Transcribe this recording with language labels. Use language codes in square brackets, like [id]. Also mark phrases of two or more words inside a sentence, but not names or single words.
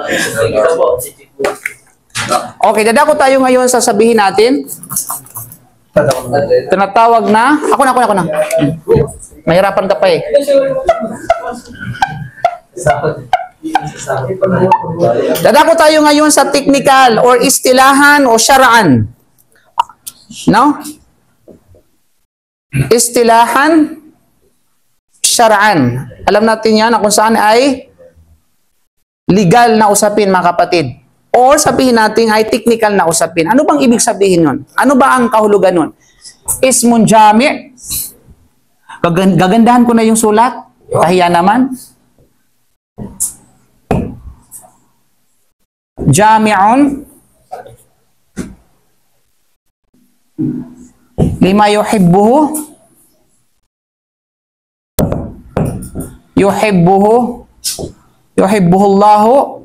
[tl] Okay, dadako tayo ngayon sa sabihin natin. Tinatawag na. Ako na. Mahirapan ka pa eh. Dadako tayo ngayon sa technical or istilahan o syara'an. [ar] No? اصطلاحا، شرعا. [tl] Alam natin yan na kung saan ay legal na usapin, mga kapatid. Or sabihin natin ay technical na usapin. Ano bang ibig sabihin nun? Ano ba ang kahulugan nun? [ar] اسم جامع'. [tl] Gagandahan ko na yung sulat. Kahiya naman. [ar] جامع لما يحبه الله